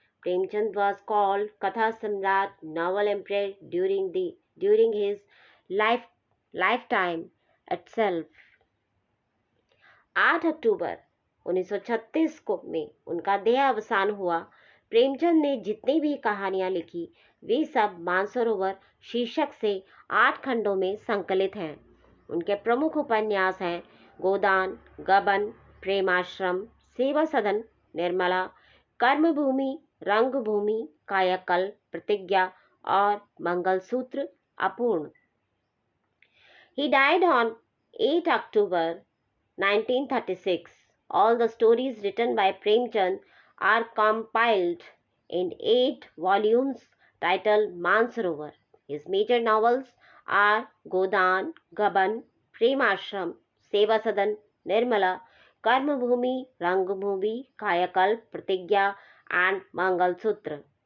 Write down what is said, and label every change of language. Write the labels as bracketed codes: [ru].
[en] Premchand was called Katha Samrat, novel emperor during his lifetime itself. [hi] 8 अक्टूबर 1936 को में उनका देहावसान हुआ। प्रेमचंद ने जितनी भी कहानियां लिखी वे सब मानसरोवर शीर्षक से 8 खंडों में संकलित हैं। उनके प्रमुख उपन्यास हैं गोदान, गबन, प्रेमाश्रम, सेवा सदन, निर्मला, कर्मभूमि, रंगभूमि, कायाकल्प, प्रतिज्ञा और मंगलसूत्र अपूर्ण। [en] He died on 8 October 1936. All the stories written by Premchand are compiled in 8 volumes titled Mansarovar. His major novels are Godan, Gaban, Premashram, Seva Sadan, Nirmala, Karmabhoomi, Rangbhoomi, Kayakalp, Pratigya and Mangalsutra.